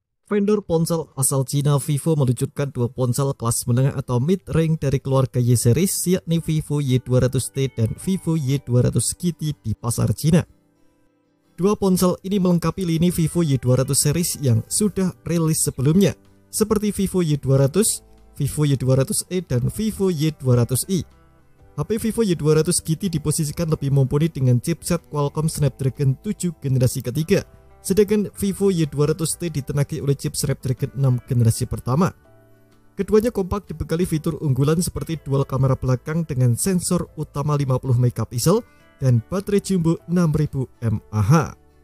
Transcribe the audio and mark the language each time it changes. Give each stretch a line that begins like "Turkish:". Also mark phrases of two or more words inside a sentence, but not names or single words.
Indonesian: Vendor ponsel asal Cina Vivo meluncurkan dua ponsel kelas menengah atau mid-range dari keluarga Y series, yakni Vivo Y200T dan Vivo Y200 GT di pasar Cina. Dua ponsel ini melengkapi lini Vivo Y200 series yang sudah rilis sebelumnya, seperti Vivo Y200, Vivo Y200e, dan Vivo Y200i. HP Vivo Y200 GT diposisikan lebih mumpuni dengan chipset Qualcomm Snapdragon 7 generasi ketiga, sedangkan Vivo Y200T ditenagi oleh chip Snapdragon 6 generasi pertama. Keduanya kompak dibekali fitur unggulan seperti dual kamera belakang dengan sensor utama 50 MP dan baterai jumbo 6000 mAh.